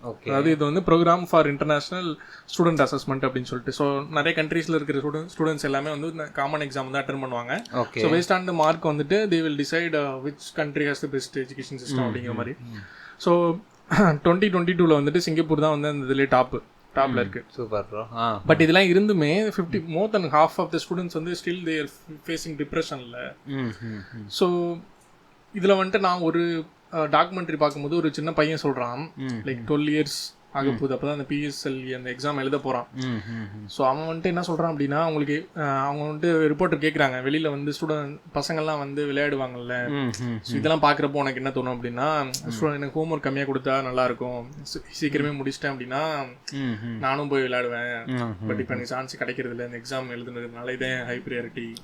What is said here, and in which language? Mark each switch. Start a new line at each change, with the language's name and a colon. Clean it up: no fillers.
Tamil: அதாவது இது வந்து program for international student assessment அப்படின்னு சொல்லிட்டு. ஸோ நிறைய கண்ட்ரீஸில் இருக்கிற ஸ்டூடெண்ட்ஸ் எல்லாமே வந்து காமன் எக்ஸாம் தான் அட்டன் பண்ணுவாங்க.
English: so based on the mark
Tamil: வந்துட்டு
English: they will decide which country has the best education system
Tamil: அப்படிங்கிற மாதிரி. ஸோ 2022 வந்துட்டு சிங்கப்பூர் தான் வந்து அந்த இதிலே டாப்ல இருக்கு. Super bro.
English: but
Tamil: இதெல்லாம் இருந்துமே
English: more than half of the students
Tamil: வந்து
English: still they are facing depressionல.
Tamil: So இதில் வந்துட்டு நான் ஒரு டாக்குமெண்ட்ரி பார்க்கும்போது ஒரு சின்ன பையன் சொல்கிறான், லைக் 12 years ஆக போகுது, அப்போ தான் அந்த பிஎஸ்எல்இ அந்த எக்ஸாம் எழுத போகிறான். ஸோ அவன் வந்துட்டு என்ன சொல்கிறான் அப்படின்னா, அவங்களுக்கு அவங்க வந்துட்டு ரிப்போர்ட்டர் கேட்குறாங்க, வெளியில் வந்து பசங்கள்லாம் வந்து விளையாடுவாங்கல்ல, ஸோ இதெல்லாம் பார்க்குறப்போ உனக்கு என்ன தோணும் அப்படின்னா, எனக்கு ஹோம்ஒர்க் கம்மியாக கொடுத்தா நல்லாயிருக்கும், சீக்கிரமே முடிச்சிட்டேன் அப்படின்னா நானும் போய் விளையாடுவேன், பட் இப்போ எனக்கு சான்ஸ் கிடைக்கிறது இல்லை, இந்த எக்ஸாம் எழுதுனதுனால இதே ஹை ப்ரியாரிட்டி.